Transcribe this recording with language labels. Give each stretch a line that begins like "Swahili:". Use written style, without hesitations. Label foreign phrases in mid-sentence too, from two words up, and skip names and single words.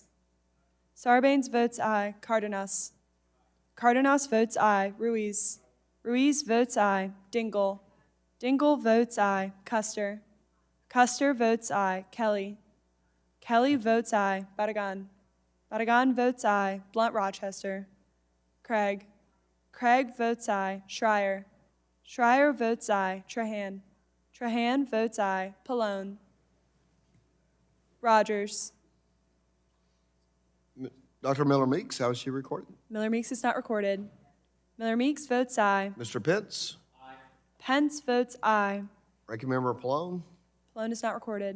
English: Sarbanes votes aye. Cardenas. Cardenas votes aye. Ruiz. Ruiz votes aye. Dingle. Dingle votes aye. Custer. Custer votes aye. Kelly. Kelly votes aye. Badagan. Badagan votes aye. Blunt Rochester. Craig. Craig votes aye. Schreier. Schreier votes aye. Trahan. Trahan votes aye. Pallone. Rodgers. Dr. Miller Meeks, how is she recorded? Miller Meeks is not recorded. Miller Meeks votes aye. Mr. Pitts? Pence votes aye. Ranking Member Pallone? Pallone is not recorded.